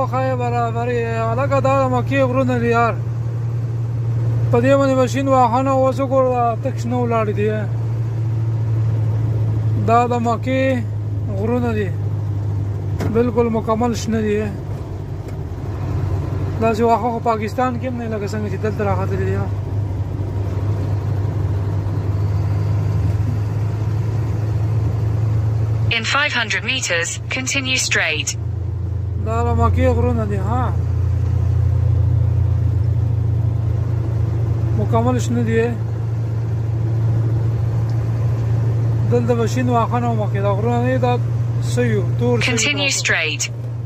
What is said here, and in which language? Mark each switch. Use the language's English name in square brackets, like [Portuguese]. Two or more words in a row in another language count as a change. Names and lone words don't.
[Pashto] خای برابرې لکه دا د مکې غرونه دي یار. په دې باندې ماشین واهنه اوس وګوره تک شنه ولاړې دي. دا د مکې غرونه دي بالکل مکمل شنه دي. داسې واښه خو پاکستان کې هم نه لکه څنګه چې دلته راغلي دي. [English] In 500 meters, continue straight. [Pashto] دا د مکې غرونه دي ها، مکمل شنه دي. دلته به شین واښه نه وه مخکې، دا غرونه نه دي، دا څه یو تور [English] Continue straight.